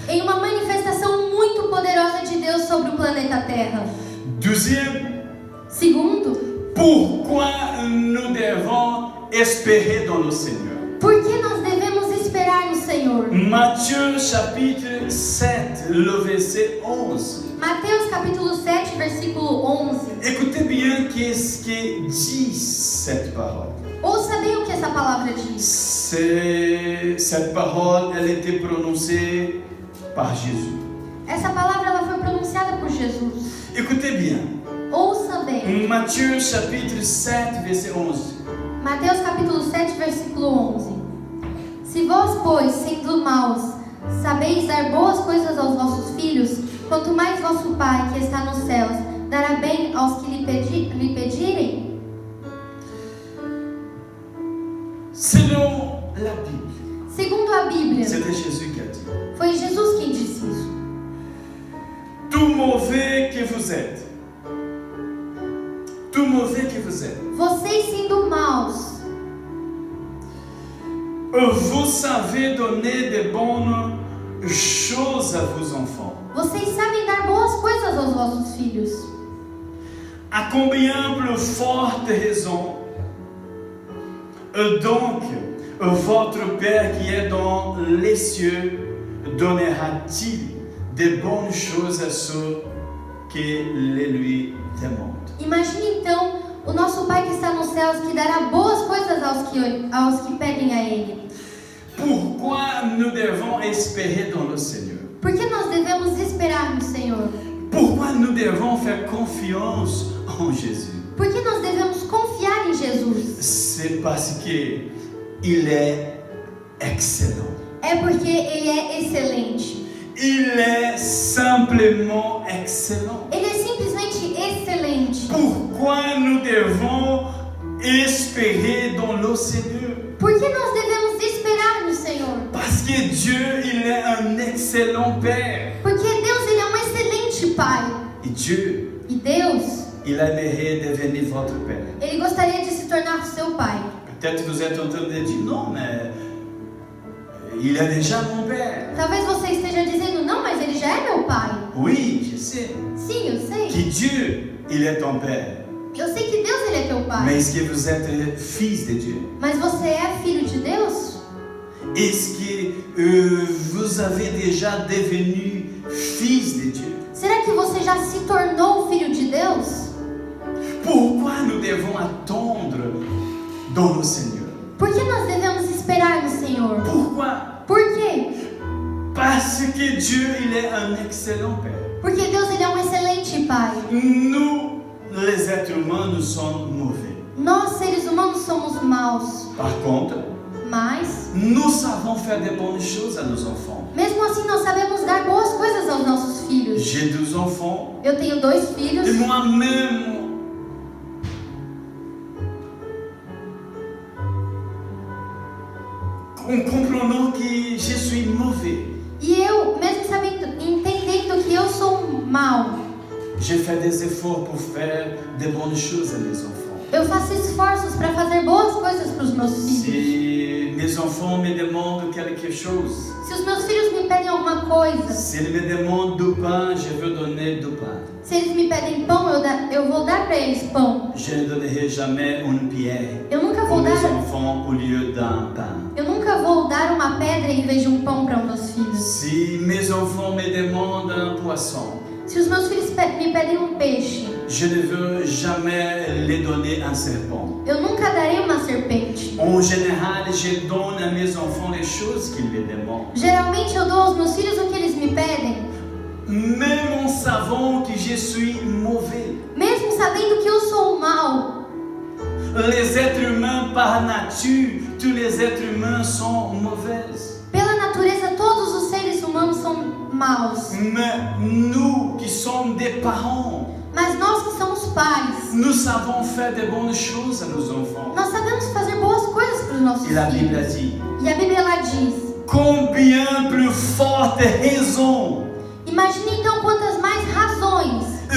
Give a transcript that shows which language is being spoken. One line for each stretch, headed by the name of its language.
Portuguese: em uma manifestação muito poderosa de Deus sobre o planeta Terra.
French: Deuxième,
Portuguese: Segundo,
French: pourquoi nous devons espérer dans le Seigneur?
Portuguese: por que nós devemos esperar no Senhor.
French: Matthieu chapitre 7, le verset 11.
Portuguese: Mateus capítulo 7, versículo 11.
French: Écoutez bien qu'est-ce que dit cette parole.
Portuguese: Ouça bem o que essa palavra diz.
French: Cette parole, elle était prononcée par Jésus.
Portuguese: Essa palavra ela foi pronunciada por Jesus.
French: Écoutez bien.
Portuguese: Ouça bem.
French: Matthieu chapitre 7, verset 11.
Portuguese: Mateus capítulo 7, versículo 11. Se vós, pois, sendo maus, sabeis dar boas coisas aos vossos filhos, quanto mais vosso Pai, que está nos céus, dará bem aos que lhe pedirem?
French: Selon la Bible,
Portuguese: Segundo a Bíblia,
French: c'était Jésus qui a dit.
Portuguese: foi Jesus quem disse isso.
French: Tout mauvais que vous êtes, tout mauvais que vous êtes,
Portuguese: Vocês sendo maus,
French: vous savez donner de bonnes choses à vos enfants.
Portuguese: vocês sabem dar boas coisas aos vossos filhos.
French: À combien plus forte raison, donc, votre Père qui est dans les cieux donnera-t-il de bonnes choses à ceux qui les lui demandent.
Portuguese: Imagine então o nosso Pai que está nos céus, que dará boas coisas aos que pedem a Ele.
French: Pourquoi nous devons espérer dans le Seigneur?
Portuguese: Por que nós devemos esperar no Senhor?
French: Pourquoi nous devons faire confiance en Jésus?
Portuguese: Por que nós devemos confiar em Jesus?
French: C'est parce qu'il est excellent.
Portuguese: É porque Ele é excelente.
French: Il est simplement excellent.
Portuguese: Ele é simplesmente excelente.
French: Pourquoi nous devons espérer dans le Seigneur?
Portuguese: Por que nós devemos esperar no Senhor?
French: Parce que Dieu, il est un excellent Père.
Portuguese: Porque Deus ele é um excelente Pai.
French: Et Dieu,
Portuguese: E Deus,
French: il aimerait devenir votre Père.
Portuguese: Ele gostaria de se tornar seu Pai.
French: Peut-être que vous êtes en train de dire, non, mais il est déjà mon Père.
Portuguese: Talvez você esteja dizendo, não, mas Ele já é meu Pai.
French: Oui, je sais.
Portuguese: Sim, eu sei.
French: Que Dieu, il est ton Père.
Portuguese: Eu sei que Deus ele é teu Pai.
French: Mais est-ce que vous êtes fils de Dieu?
Portuguese: Mas você é filho de Deus?
French: Est-ce que vous avez déjà devenu fils de Dieu?
Portuguese: Será que você já se tornou filho de Deus?
French: Pourquoi nous devons attendre dans le Seigneur?
Portuguese: Por que nós devemos esperar no Senhor?
French: Pourquoi?
Portuguese: Por quê?
French: Parce que Dieu, il est un excellent Père.
Portuguese: Porque Deus ele é um excelente Pai.
French: Nous, les êtres humains, nous sommes mauvais.
Portuguese: Nós, seres humanos, somos maus.
French: Par contre,
Portuguese: Mas,
French: nous savons faire de bonnes choses à nos enfants.
Portuguese: mesmo assim, nós sabemos dar boas coisas aos nossos filhos.
French: J'ai 2 enfants
Portuguese: Eu tenho 2 filhos.
French: et moi-même, en comprenant que je suis mauvais,
Portuguese: E eu, mesmo sabendo, entendendo que eu sou mau,
French: j'ai fait des efforts pour faire de bonnes choses à mes enfants.
Portuguese: eu faço esforços para fazer boas coisas para os meus filhos.
French: Si mes enfants me demandent quelque chose,
Portuguese: Se os meus filhos me pedem alguma coisa,
French: s'ils me demandent du pain, je veux donner du pain.
Portuguese: se eles me pedem pão, eu vou dar para eles pão.
French: Je ne donnerai jamais une pierre
Portuguese: Eu nunca
French: aux
Portuguese: vou
French: mes
Portuguese: dar,
French: enfants au lieu d'un pain.
Portuguese: eu nunca vou dar uma pedra em vez de um pão para os meus filhos.
French: Si mes enfants me demandent un poisson,
Portuguese: Se os meus filhos me pedem um peixe,
French: je ne veux jamais les donner un serpent.
Portuguese: eu nunca darei uma serpente.
French: En général, je donne à mes enfants les choses qu'ils me demandent.
Portuguese: Geralmente eu dou aos meus filhos o que eles me pedem,
French: Même en savant que je suis mauvais.
Portuguese: mesmo sabendo que eu sou mau.
French: Les êtres humains, par nature, tous les êtres humains sont mauvais.
Portuguese: Pela natureza, todos os seres humanos são maus.
French: Mais nous qui sommes des parents,
Portuguese: Mas nós que somos pais,
French: nous savons faire de bonnes choses à nos enfants.
Portuguese: nós sabemos fazer boas coisas para os nossos
French: Et la Bible a
Portuguese: filhos.
French: dit,
Portuguese: E a Bíblia ela diz,
French: combien plus forte raison
Portuguese: imagine então quantas mais razões